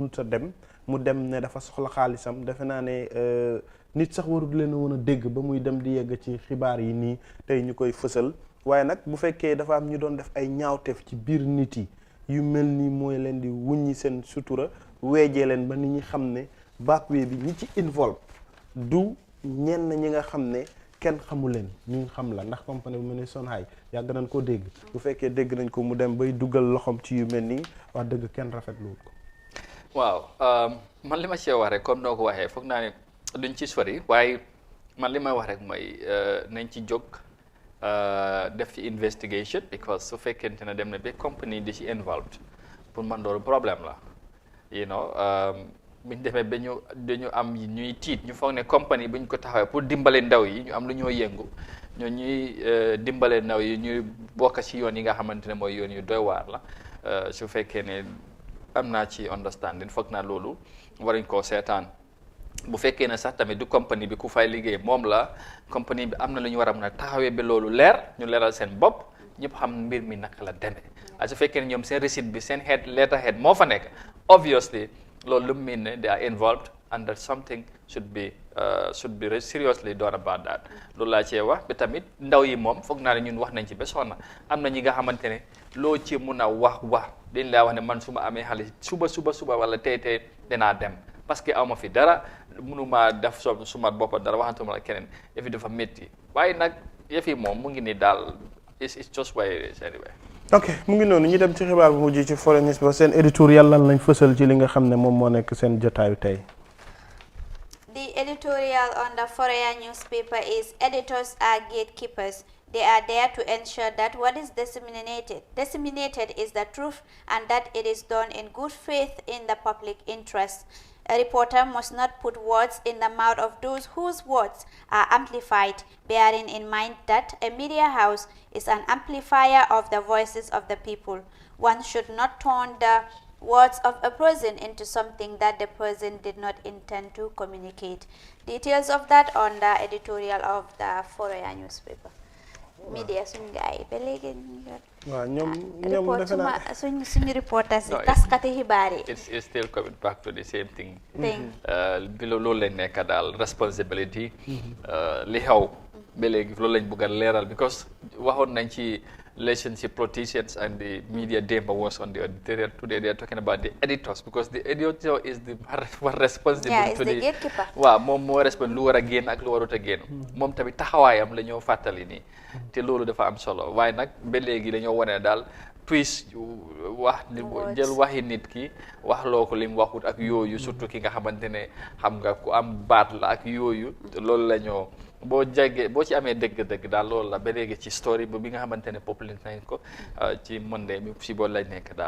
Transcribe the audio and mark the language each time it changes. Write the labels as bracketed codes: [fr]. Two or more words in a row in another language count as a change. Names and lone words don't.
[wo] a dem mu dem ne dafa soxla xaalisam defe naa ne nit sax warul leen a woon a dégg ba muy dem di yegg ci xibaar yi nii tey ñu koy fësal waaye nag bu fekkee dafa am ñu doon def ay ñaawteef ci biir nit yi yu mel ni mooy leen di wuññi seen sutura weejee leen ba nit ñi xam ne backway bi ñi ci involve du ñenn ñi nga xam ne kenn xamu leen ñu xam la ndax compagnie bu mel ni Songhai yàgg nañ koo dégg bu fekkee dégg nañ ko mu dem bay dugal loxoom ci yu mel nii wax dëgg kenn rafetlu ko. waaw man li ma see wax rek comme noo ko waxee foog naa ne duñ ci sori waaye man li may wax rek mooy nañ ci jóg. def ci [en] investigation because [wo] su fekkente ne dem na ba compagnie di ci involved pour man loolu problème la [en] you know [wo] buñ demee ba dañu am ñuy tiit ñu foog ne compagnie buñ ko taxawee pour dimbale ndaw yi ñu am lu ñoo yëngu ñoo ñuy dimbale ndaw yi ñuy bokk ci yoon yi nga xamante ne mooy yoon yu doy waar la su fekkee ne am naa ci understanding foog naa loolu waruñ koo seetaan bu fekkee ne sax tamit du compagnie bi ku fay liggéey moom la compagnie bi am na lu ñu war a mën a taxawee ba loolu leer ñu leeral seen bopp ñëpp xam mbir mi naka la demee su fekkee ne ñoom seen receipt bi seen letterhead moo fa nekk obviously loolu lu mu mean ne [en] they are involved and that something should be seriously done about that [wo] loolu laa cee wax ba tamit ndaw yi moom foog naa ne ñun wax nañ ci ba sonna am na ñi nga xamante ne loo ci mun a wax dañ laa wax ne man su ma amee xaalis suba wala tey dinaa dem [fr] parce que [wo] awma fi dara mënuma def suma boppa dara waxantuma la keneen yëf yi dafa métti waaye nag yëf yi moom mu ngi ni daal [en] it's just why it is anyway. [wo] ok mu ngi noonu ñu dem ci xibaar bu mujj ci Foreign News ba seen éditorial lan lañ fësal ci li nga xam ne moom moo nekk seen jotaayu tey. [en] The editorial on the Foreign newspaper is editors are gatekeepers. They are there to ensure that what is disseminated is the truth and that it is done in good faith in the public interest. A reporter must not put words in the mouth of those whose words are amplified, bearing in mind that a media house is an amplifier of the voices of the people. One should not turn the words of a person into something that the person did not intend to communicate. Details of that on the editorial of the Foreign newspaper. [wo] Media suñu gaay ba léegi waaw ñoom report suñu reporters yi taskati xibaar yi [en] it's still coming back to the same thing [wo] bi loolu lañ nekk daal [en] responsibility [wo] li xew ba léegi loolu lañ bëgg a leeral [en] because [wo] waxoon nañ ci [en] relationship politicians and the media Demba was on the editorial. Today they are talking about the editors because the editor is the one responsible to the gatekeeper. [wo] waaw moom moo responsable lu war a génn ak lu warut a génn moom tamit taxawaayam la ñoo fàttali nii te loolu dafa am solo waaye nag ba léegi la ñoo wane daal twist wax jël waxi nit ki wax loo ko lim waxut ak yooyu surtout ki nga xamante ne xam nga ku am baat la ak yooyu loolu la ñoo boo ci amee dëgg-dëgg daal loolu la ba léegi ci story bi nga xamante ne populaire nañ ko ci Monday mi si boolu lañ nekk daal.